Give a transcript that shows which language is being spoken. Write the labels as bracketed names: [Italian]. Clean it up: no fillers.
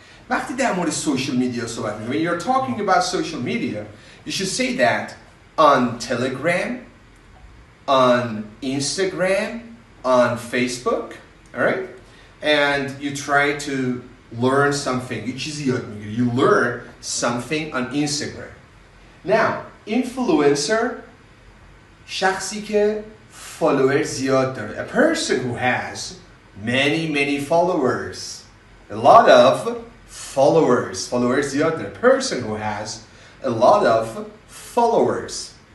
[Persian] وقتی در مورد social media صحبت می‌کنیم, [English] when you're talking about social media, you should say that on Telegram, on Instagram, on Facebook, all right? And you try to learn something. You learn something on Instagram. [Persian] Now, influencer, شخصی که follower زیاد داره. [English] A person who has many followers. A lot of followers [Persian] زیاد داره. [English] A person who has a lot of followers.